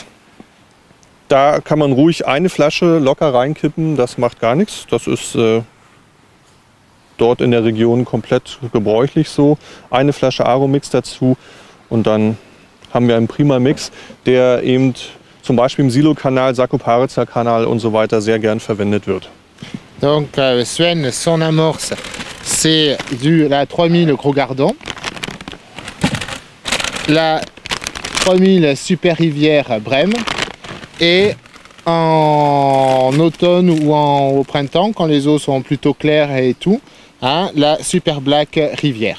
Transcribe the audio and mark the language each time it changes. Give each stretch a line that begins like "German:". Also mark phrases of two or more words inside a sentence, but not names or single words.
German: Da kann man ruhig eine Flasche locker reinkippen, das macht gar nichts. Das ist dort in der Region komplett gebräuchlich so. Eine Flasche Aromix dazu und dann haben wir einen prima Mix, der eben zum Beispiel im Silo-Kanal, Sarkoparitsa-Kanal und so weiter sehr gern verwendet wird.
French: Donc Sven, son amorce, c'est la 3000 Gros Gardon, la 3000 Super Rivière Brême, et en automne ou au printemps, quand les eaux sont plutôt claires et tout, hein, la Super Black Rivière.